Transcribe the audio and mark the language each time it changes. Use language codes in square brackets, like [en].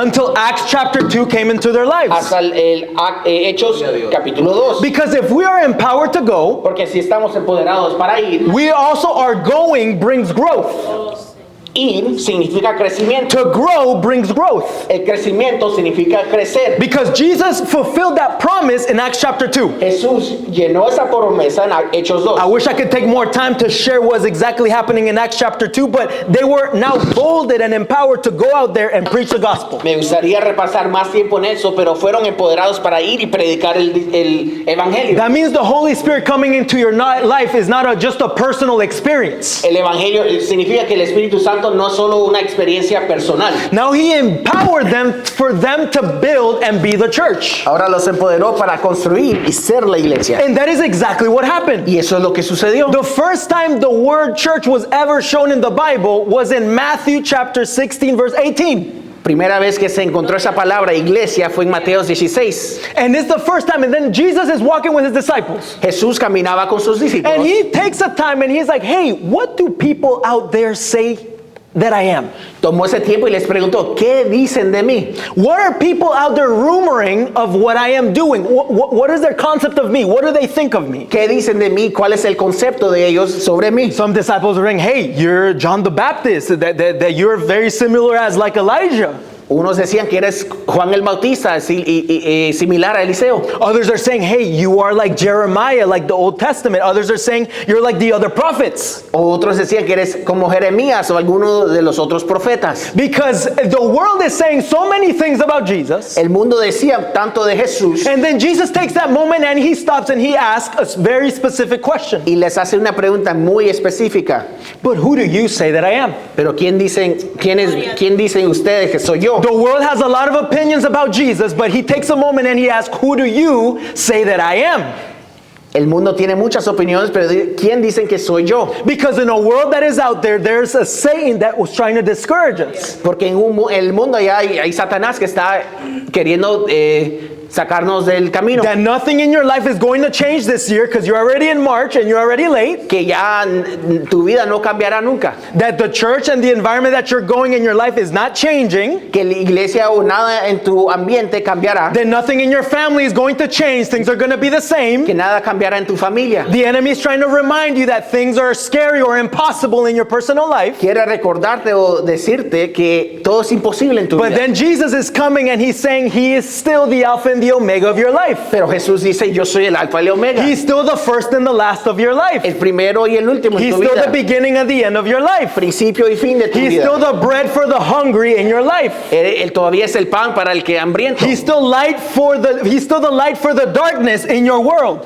[en] until Acts chapter 2 came into their lives. [es] hasta Hechos capítulo 2. [en] Because if we are empowered to go, [es] Porque si estamos empoderados para ir, [en] we also are going brings growth. [es] ir significa crecimiento. [en] To grow brings growth. [es] El crecimiento significa crecer. [en] Because Jesus fulfilled that promise in Acts chapter 2. [es] Jesús llenó esa promesa en Hechos 2. [en] I wish I could take more time to share what's exactly happening in Acts chapter 2, but they were now bolded and empowered to go out there and preach the gospel. [es] Me gustaría repasar más tiempo en eso, pero fueron empoderados para ir y predicar el evangelio. [en] That means the Holy Spirit coming into your life is not just a personal experience. [es] El evangelio significa que el Espíritu Santo no es solo una experiencia personal. [en] Now he empowered them for them to build and be the church. [es] Ahora los empoderó para construir y ser la iglesia. [en] And that is exactly what happened. [es] Y eso es lo que sucedió. [en] The first time the word church was ever shown in the Bible was in Matthew chapter 16 verse 18. [es] Primera vez que se encontró esa palabra iglesia fue en Mateo 16. [en] And it's the first time, and then Jesus is walking with his disciples. [es] Jesús caminaba con sus discípulos. [en] And he takes a time and he's like, hey, what do people out there say that I am? [es] Tomó ese tiempo y les preguntó, ¿qué dicen de mí? [en] What are people out there rumoring of what I am doing? What is their concept of me? What do they think of me? [es] ¿Qué dicen de mí? ¿Cuál es el concepto de ellos sobre mí? [en] Some disciples are saying, hey, you're John the Baptist, that you're very similar as like Elijah. [es] Unos decían que eres Juan el Bautista, similar a Eliseo. [en] Others are saying, hey, you are like Jeremiah, like the Old Testament. Others are saying, you're like the other prophets. [es] Otros decían que eres como Jeremías o alguno de los otros profetas. [en] Because the world is saying so many things about Jesus. [es] El mundo decía tanto de Jesús [en] And then Jesus takes that moment and he stops and he asks a very specific question. [es] y les hace una pregunta muy específica. [en] But who do you say that I am? [es] Pero ¿quién dicen ustedes que soy yo? [en] The world has a lot of opinions about Jesus, but he takes a moment and he asks, who do you say that I am? [es] El mundo tiene muchas opiniones, pero ¿quién dicen que soy yo? [en] Because in a world that is out there, there's a Satan that was trying to discourage us. [es] Porque en el mundo ya hay Satanás que está queriendo sacarnos del camino. [en] That nothing in your life is going to change this year because you're already in March and you're already late. [es] Que ya tu vida no cambiará nunca. [en] That the church and the environment that you're going in your life is not changing. [es] Que la iglesia o nada en tu ambiente cambiará. [en] That nothing in your family is going to change. Things are going to be the same. [es] Que nada cambiará en tu familia. [en] The enemy is trying to remind you that things are scary or impossible in your personal life. [es] Quiere recordarte o decirte que todo es imposible en tu [en] But [es] vida. [en] then Jesus is coming and he's saying he is still the Alpha and and the Omega of your life. [es] Pero Jesús dice, yo soy el alfa y el omega. [en] He's still the first and the last of your life. [es] El primero y el último en [en] He's [es] tu [en] still [es] vida. [en] the beginning and the end of your life. [es] Principio y fin de tu [en] He's [es] vida. [en] still the bread for the hungry in your life. [es] Él todavía es el pan para el que hambriento. [en] He's still the light for the darkness in your world.